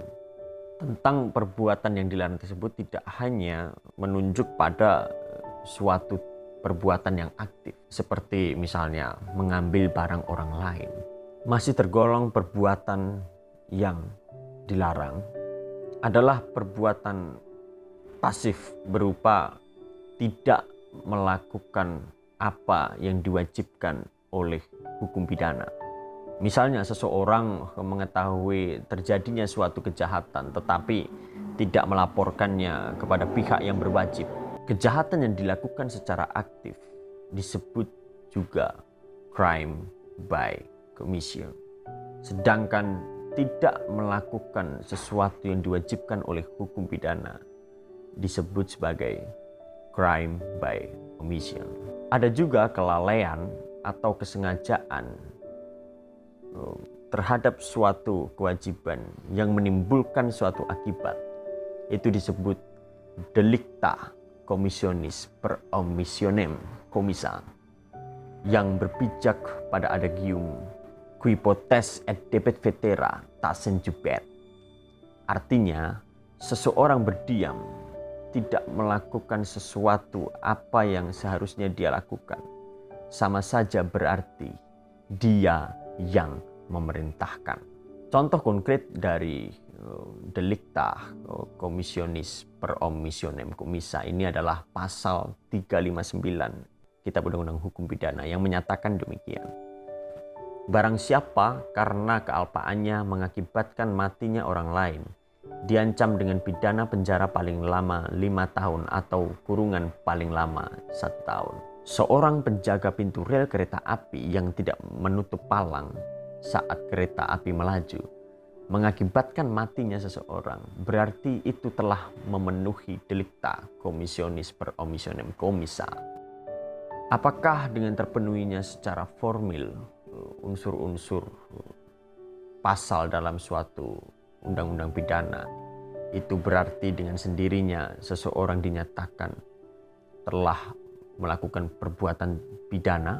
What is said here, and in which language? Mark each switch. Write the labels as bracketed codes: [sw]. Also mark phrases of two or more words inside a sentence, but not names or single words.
[id] Tentang perbuatan yang dilarang tersebut tidak hanya menunjuk pada suatu perbuatan yang aktif, seperti misalnya mengambil barang orang lain, masih tergolong perbuatan yang dilarang adalah perbuatan pasif berupa tidak melakukan apa yang diwajibkan oleh hukum pidana. Misalnya seseorang mengetahui terjadinya suatu kejahatan tetapi tidak melaporkannya kepada pihak yang berwajib. Kejahatan yang dilakukan secara aktif disebut juga [en] crime by commission. [id] Sedangkan tidak melakukan sesuatu yang diwajibkan oleh hukum pidana disebut sebagai [en] crime by omission. [id] Ada juga kelalaian atau kesengajaan terhadap suatu kewajiban yang menimbulkan suatu akibat, itu disebut [la] delicta commissionis per omissionem commissa, [id] yang berpijak pada adagium [la] qui potes et debet vetera tasen jubet. [id] Artinya, seseorang berdiam tidak melakukan sesuatu apa yang seharusnya dia lakukan, sama saja berarti dia yang memerintahkan. Contoh konkret dari [la] delicta commissionis per omissionem commissa [id] ini adalah pasal 359 Kitab Undang-Undang Hukum Pidana yang menyatakan demikian. Barang siapa karena kealpaannya mengakibatkan matinya orang lain, diancam dengan pidana penjara paling lama 5 tahun atau kurungan paling lama 1 tahun. Seorang penjaga pintu rel kereta api yang tidak menutup palang saat kereta api melaju mengakibatkan matinya seseorang, berarti itu telah memenuhi [la] delicta commissionis per omissionem commissa. [id] Apakah dengan terpenuhinya secara formil unsur-unsur pasal dalam suatu undang-undang pidana, itu berarti dengan sendirinya seseorang dinyatakan telah melakukan perbuatan pidana?